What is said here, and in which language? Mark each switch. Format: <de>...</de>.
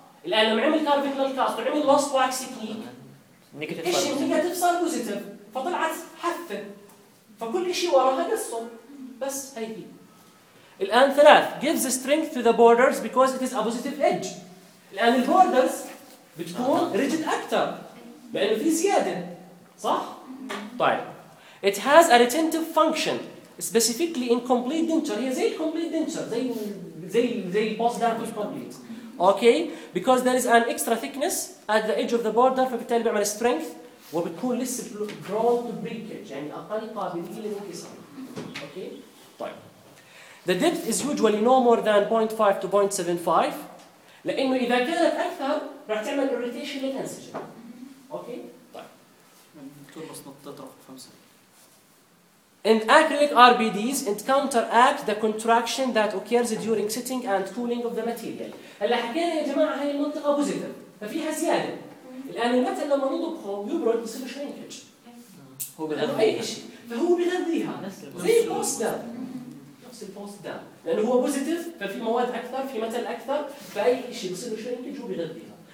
<ar>الان لما عمل كارفينج للكاست وعمل لوست واكس تكنيك نيجاتيف ايش نيجاتيف صار بوزيتيف فطلعت حفه فكل شيء وراها قصه بس هي هي. الان ثلاث</ar> <en>gives strength to the borders because it is a positive edge.</en> <ar>الان البوردرز بتكون ريجيد اكثر لانه في زياده صح.</ar> <en>طيب it has a retentive function specifically in complete denture. هي زي complete denture زي post dentous complete. Okay, because there is an extra thickness at the edge of the border, فبالتالي بيعمل strength وبتكون less prone to breakage</en> <ar>يعني أقل قابلية للانكسار.</ar> <en>Okay, طيب. The depth is usually no more than 0.5 to 0.75</en> <ar>لأنه إذا كانت أكثر راح تعمل</ar> <en>irritation للانسجة. Okay, طيب. And acrylic RBDs and counteract the contraction that occurs during sitting and cooling of the material.</en> <ar>هلا حكينا يا جماعة هاي المنطقة بوزيتيف ففيها زيادة. الآن المتل لما نطبخه يبرد يصير شرينكج. هو بغذيها. أي شيء. فهو بغذيها. زي البوست دام. نفس البوست دام. لأنه هو بوزيتيف ففي مواد أكثر في متل أكثر فأي شيء يصير شرينكج هو بغذيها.</ar>